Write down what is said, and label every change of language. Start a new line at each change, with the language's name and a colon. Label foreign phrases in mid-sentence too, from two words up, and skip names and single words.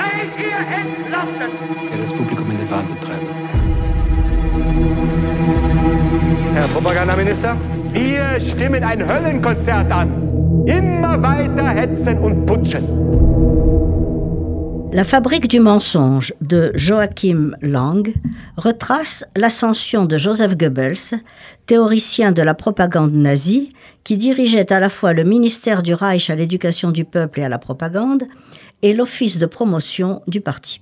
German: ihr entlassen. Der das Publikum in den Wahnsinn treiben. Herr Propagandaminister, wir stimmen ein Höllenkonzert an. Immer weiter hetzen und putschen.
French: La fabrique du mensonge de Joachim Lang retrace l'ascension de Joseph Goebbels, théoricien de la propagande nazie, qui dirigeait à la fois le ministère du Reich à l'éducation du peuple et à la propagande et l'office de promotion du parti.